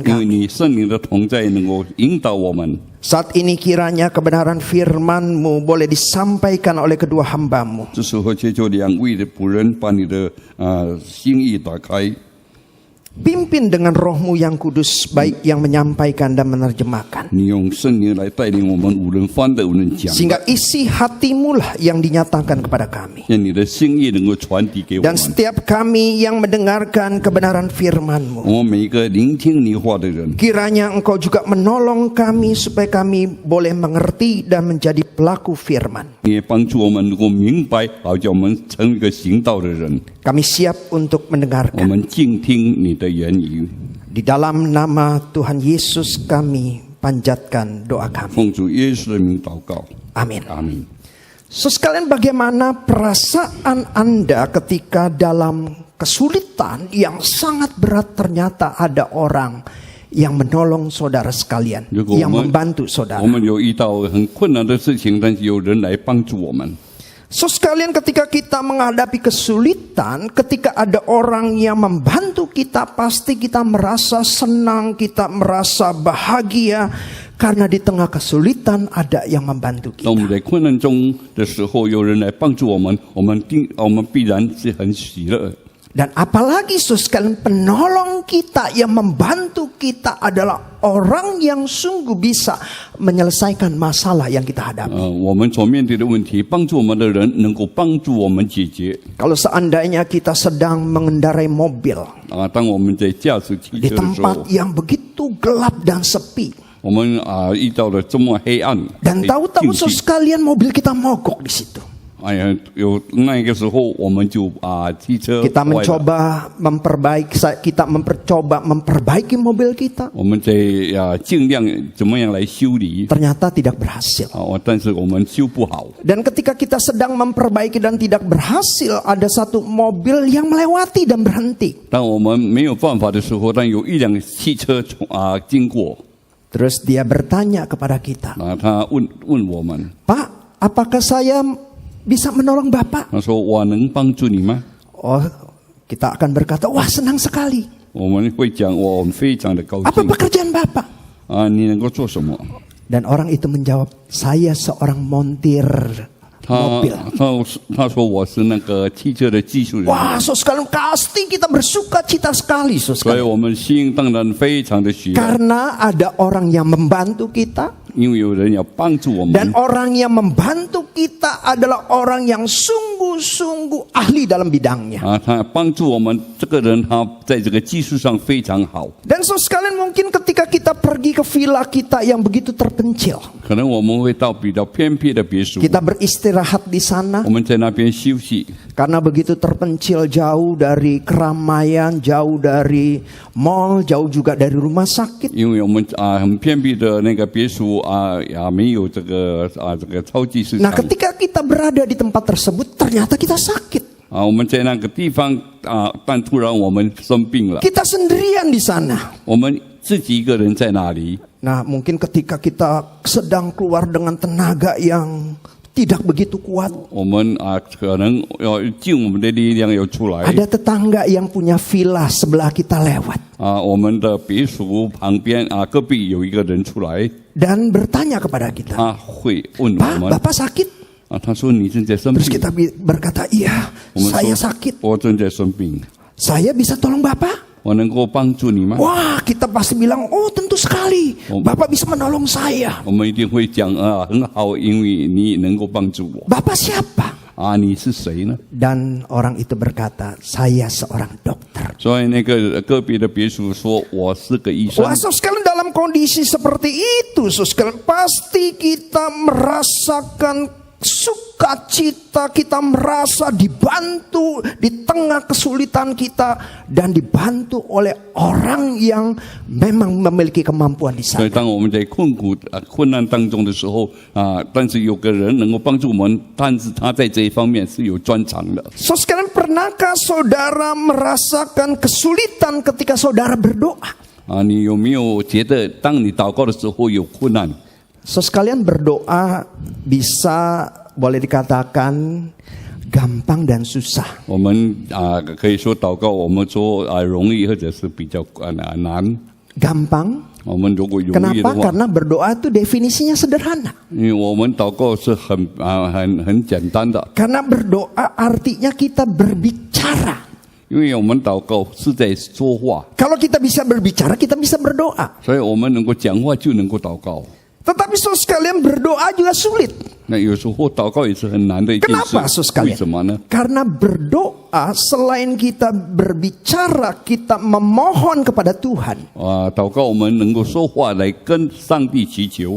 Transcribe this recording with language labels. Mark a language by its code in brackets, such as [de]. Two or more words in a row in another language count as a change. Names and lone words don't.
[zh] 因为 [id] kami. [zh] 你圣灵的同在能够引导我们。 [id] Saat ini kiranya kebenaran firman-Mu boleh disampaikan oleh kedua hamba-Mu. [zh] 这时候借助两位的仆人，把你的心意打开， [id] Pimpin dengan Roh-Mu yang kudus, baik yang menyampaikan dan menerjemahkan. [zh] 你用圣灵来带领我们，无论翻的，无论讲的， [id] Sehingga isi hati-Mu lah yang dinyatakan kepada kami. [zh] 让你的心意能够传递给我 [id] Dan [zh] 们。 [id] setiap kami yang mendengarkan kebenaran firman-Mu, [zh] 我们每一个聆听你话的人， [id] kiranya Engkau juga menolong kami supaya kami boleh mengerti dan menjadi pelaku firman. [zh] 你也帮助我们能够明白，好叫我们成为一个行道的人。 [id] Kami siap untuk [zh] 我 [id] mendengarkan. [zh] 们静听你的言语， [id] Di dalam nama Tuhan Yesus kami panjatkan doa kami. [zh] 奉主耶稣的名祷告， [id] Amin. [zh] 阿门。 [id] So sekalian, bagaimana perasaan Anda ketika dalam kesulitan yang sangat berat ternyata ada orang yang menolong saudara sekalian, [zh] 如果 [id] yang [zh] 我们 [id] membantu saudara. [zh] 我们有遇到很困难的事情，但是有人来帮助我们。 [id] So sekalian, ketika kita menghadapi kesulitan, ketika ada orang yang membantu kita, pasti kita merasa senang, kita merasa bahagia, karena di tengah kesulitan ada yang membantu [zh] 当我 [id] kita. [zh] 们在困难中的时候，有人来帮助我们，我们必然是很喜乐。 [id] Dan apalagi saudara sekalian, penolong kita yang membantu kita adalah orang yang sungguh bisa menyelesaikan masalah yang kita hadapi. [zh] 我们所面对的问题，帮助我们的人能够帮助我们解决。 [id] Kalau seandainya kita sedang mengendarai mobil [zh] 当我们在驾驶汽 [id] di [zh] 车的时候 [id] tempat，yang begitu gelap dan sepi, [zh] 我们遇到了这么黑暗， [id] Dan tahu-tahu [zh] 境 [id] saudara [zh] 地 [id] sekalian mobil kita mogok di situ. [zh] 哎呀，有那个时候我们就汽车 [id] Kita [zh] 坏了， [id] mencoba memperbaiki mobil kita. [zh] 我们在尽量怎么样来修理 [id] Ternyata tidak berhasil. [zh] 但是我们修不好。 [id] Dan ketika kita sedang memperbaiki dan tidak berhasil, ada satu mobil yang melewati dan berhenti. [zh] 当我们没有办法的时候，但有一辆汽车经过， [id] Terus dia bertanya kepada kita, [zh] 他问我们， [id] Pak, apakah saya bisa menolong Bapak? [zh] 他说我能帮助你吗？ [id] Oh, kita akan berkata, wah senang sekali. [zh] 我们会讲我们非常的高 [id] Apa [zh] 兴 [id] pekerjaan Bapak? [zh] 你能够做什么？ [id] Dan orang itu menjawab, saya seorang montir [zh] 他 [id] mobil. [zh] 他说我是那个汽车的技术人， [id] Wah, sekalian pasti kita bersuka cita sekali, [zh] 所以 [id] sekalian. [zh] 我们心当然非常的喜乐， [id] Karena ada orang yang membantu kita. [zh] 因为有人要帮助我们 [id] Dan， orang yang membantu kita adalah orang yang sungguh-sungguh ahli dalam bidangnya. [zh] 他帮助我们这个人，他在这个技术上非常好。 [id] Dan so sekalian mungkin ketika kita pergi ke villa kita yang begitu terpencil, [zh] 可能我们会到比较偏僻的别墅， [id] kita beristirahat di sana [zh] 我们在那边休息， [id] karena begitu terpencil, jauh dari keramaian, jauh dari mall, jauh juga dari rumah sakit. [zh] 因为我们很偏僻的那个别墅没有这个超级市 [id] Nah, [zh] 场。 [id] ketika kita berada di tempat tersebut, ternyata kita sakit. [zh] 我们在那个地方但突然我们生病了， [id] Kita sendirian di sana. [zh] 我们自己一个人在那里。 [id] Nah, mungkin ketika kita sedang keluar dengan tenaga yang tidak begitu kuat, [zh] 我们可能要尽我们的力量要出来。 [id] ada tetangga yang punya villa sebelah kita lewat [zh] 我们的别墅旁边隔壁有一个人出来， [id] dan bertanya kepada kita, [zh] 他会问我 [id] Pak, [zh] 们， [id] Bapak sakit? [zh] 他说你正在生 [id] Terus [zh] 病， [id] kita berkata, iya, [zh] 我们 [id] saya [zh] 说 [id] sakit. [zh] 我正在生病， [id] Saya bisa tolong Bapak? [zh] 我能够帮助你吗？ [id] Wah, kita pasti bilang, oh tentu sekali. Bapak bisa menolong saya. [zh] 我们一定会讲很好，因为你能够帮助我。 [id] Bapak siapa? [zh] 你是谁呢？ [id] Dan orang itu berkata, saya seorang dokter. [zh] 所以那个隔壁的别墅说我是个医生。 [id] Wah, so sekalian dalam kondisi seperti itu, so sekalian pasti kita merasakan sukacita, kita merasa dibantu di tengah kesulitan kita dan dibantu oleh orang yang memang memiliki kemampuan di [zh] 所以 [id] sana. [zh] 当我们在困难当中的时候但是有个人能够帮助我们，但是他在这一方面是有专长的。 [id] So sekalian, pernahkah saudara merasakan kesulitan ketika saudara berdoa? [zh] 你有没有觉得当你祷告的时候有困难？ [id] So sekalian, berdoa bisa boleh dikatakan gampang dan susah. [zh] 我们可以说祷告，我们说容易或者是比较难。 [id] Gampang. [zh] 我们如果容易的 [id] Kenapa? [zh] 话， [id] Karena berdoa itu definisinya sederhana. [zh] 因为我们祷告是很简单的， [id] Karena berdoa artinya kita berbicara. [zh] 因为我们祷告是在说话， [id] Kalau kita bisa berbicara, kita bisa berdoa. [zh] 所以我们能够讲话就能够祷告。 [id] Tetapi so sekalian, berdoa juga sulit. [zh] 那有时候祷告也是很难的一件 [id] Kenapa, [zh] 事 [id] Saudara， [zh] 为什么呢？ [id] Karena berdoa selain kita berbicara, kita memohon kepada Tuhan. [zh] 祷告我们能够说话来跟上帝祈求，